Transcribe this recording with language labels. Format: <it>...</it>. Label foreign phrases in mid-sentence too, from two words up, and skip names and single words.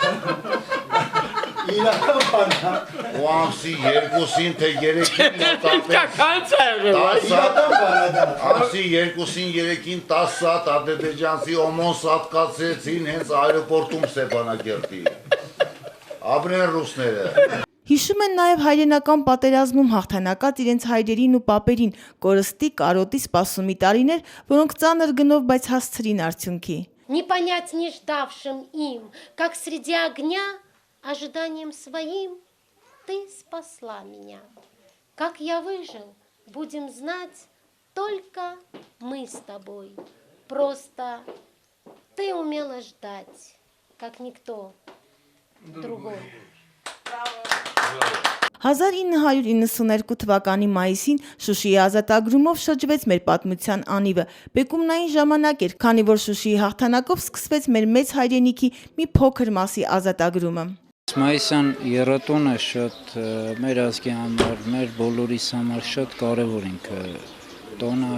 <hy>Իրական բանա։ Ու ամսի 2-ին թե 3-ին ամսի 2-ին 3-ին 10 սատ ադրբեջանցի օմոն սատ կացրեցին հենց այրոպորտում Ստեփանակերտի։ Ապրեն ռուսները։ Հիշում են նաև հայրենական պատերազմում հաղթանակած իրենց հայրերին ու պապերին, կորստի, կարոտի, սպասումի տարիներ, որոնք ծանր գնով, բայց հասցրին արդյունքի։</hy> <ru>Не понять не ждавшим им, как среди огня, ожиданием своим, ты спасла меня. Как я выжил, будем знать только мы с тобой. Просто ты умела ждать, как никто другой.</ru> <hy>1992 թվականի մայիսին Շուշիի ազատագրումով շրջվեց մեր պատմության անիվը։ Բեկումնային ժամանակ էր, քանի որ Շուշիի հաղթանակով սկսվեց մեր մեծ հայրենիքի մի փոքր մասի ազատագրումը։ Մայիսյան եռոտոնը շատ մեր ազգի համար, մեր բոլորիս համար շատ կարևոր տոնը,</hy>